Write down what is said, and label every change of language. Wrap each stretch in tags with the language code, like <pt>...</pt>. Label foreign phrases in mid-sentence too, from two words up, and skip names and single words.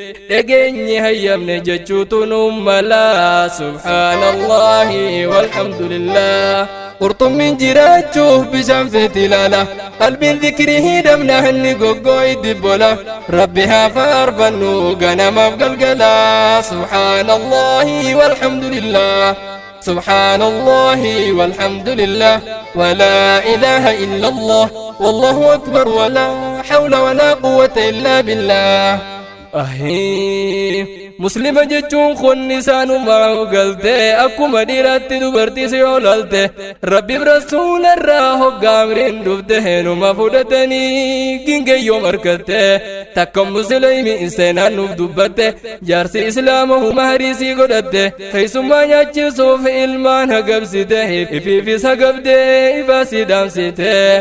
<om>Dhageenyi hayyamne jechuutu nu mala.</om> <ar>سبحان الله والحمد لله.</ar> <om>Qurxummiin jiraachuuf bishaan feeti ilaala. Qalbiin dhikrii hidhamna hanni goggoo iddi bola. Rabbi haa faarfannu ganamaaf galgala.</om> <ar>سبحان الله والحمد لله. سبحان الله والحمد لله ولا إله إلا الله والله أكبر ولا حول ولا قوة إلا بالله. Ahii.</ar> <om>Muslima jechuun kun isaanuma galte akkuma dhiiraatti dubartii si olalte Rabbiif rasuula irraa hoggaa amriin dhufte heenuma fudhatanii gingeyyoo markatte takka musliimi seenaan nuuf dubbatte jaarsi islaama huma hariisii godhatte keessummaa nyaachisuuf ilmaan hagabsite ifiifis hagabde ifaa si dhaamsite.</om>